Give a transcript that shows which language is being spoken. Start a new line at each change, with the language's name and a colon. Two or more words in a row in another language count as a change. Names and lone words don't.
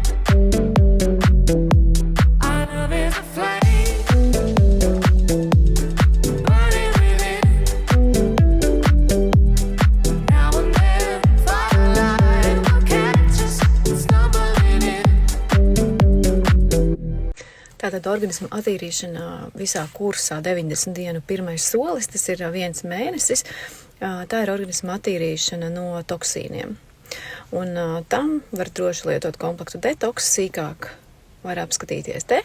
English: Our love is a flame, burning within. Now and then, firelight will catch us, stumbling in.
Latvian: Tātad organisma attīrīšana visā kursā 90 dienu pirmais solis, tas ir 1 mēnesis. Tā ir organisma attīrīšana no toksīniem. Un tam var droši lietot komplektu detoks, sīkāk var apskatīties te.